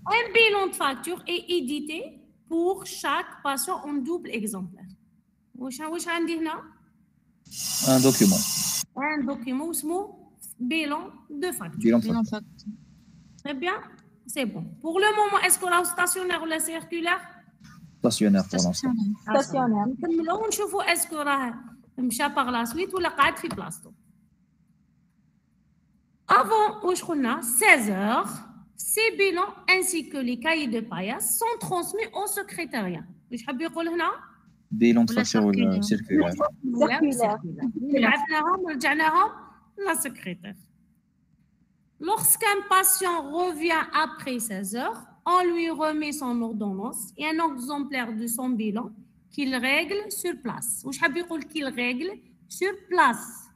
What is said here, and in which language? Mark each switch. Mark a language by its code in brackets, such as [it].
[fr] Un bilan de facture est édité pour chaque patient en double exemplaire. [ar] واش عندي هنا؟ [fr] Un document. Un document اسمه bilan de facture. Bilan de bilan facture. facture. Très bien. C'est bon. Pour le moment, est-ce qu'on a stationnaire ou la circulaire? Stationnaire pour l'instant. Stationnaire. [ar] نكملوا ونشوفوا اسكو راه مشى باغ لا سويت ولا قاعد في بلاصتو. [fr] Avant [ar] واش قلنا [fr] 16h, ces bilans ainsi que les cahiers de paillasse sont transmis au secrétariat. [ar] واش حاب يقول هنا؟ [fr] Bilan de [ar] ولا [fr] facture ولا circulaire. [ar] لعبناهم ورجعناهم لا secrétaire. [fr] Lorsqu'un patient revient après 16 heures, on lui remet son ordonnance et un exemplaire de son bilan qu'il règle sur place. Ou je veux qu'il règle sur place.